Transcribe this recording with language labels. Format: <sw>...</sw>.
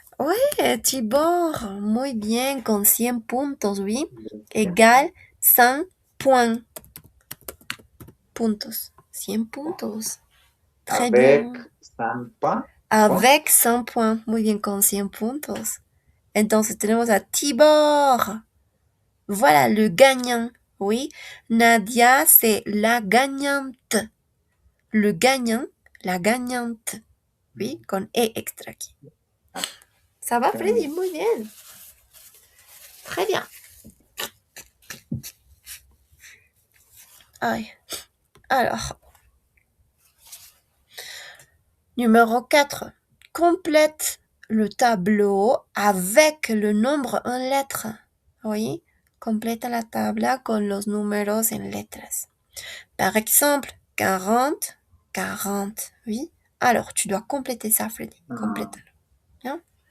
<es>ouais, Tibor, muy bien, con 100 puntos, oui.</es> <fr>Égal 100 points.</fr> <es>Puntos, 100 puntos.</es> <fr>Très Avec bien. 100 points. Avec 100 points,</fr> <es>muy bien, con 100 puntos. Entonces tenemos a Tibor.</es> <fr>Voilà, le gagnant. Oui, Nadia, c'est la gagnante. Le gagnant, la gagnante. Oui,</fr> <es>con E extra aquí.</es> <fr>Ça va, Freddy?</fr> <es>Muy bien.</es> <fr>Très bien. Ay. Alors, numéro 4. Complète le tableau avec le nombre en lettres.</fr> <es>Oui, completa la tabla con los números en letras.</es> <fr>Par exemple, 40, 40, oui. Alors, tu dois compléter ça, Freddy. Complète-le. Bien.</fr>